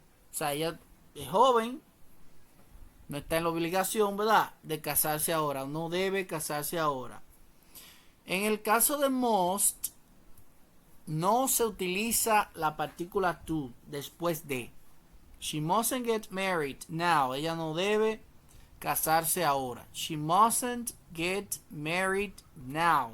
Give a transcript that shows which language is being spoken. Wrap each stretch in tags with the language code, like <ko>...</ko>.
<es>O sea, ella es joven, no está en la obligación, ¿verdad?, de casarse ahora, no debe casarse ahora. En el caso de must, no se utiliza la partícula to después de.</es> <en>She mustn't get married now.</en> <es>Ella no debe casarse ahora.</es> <en>She mustn't get married now.</en>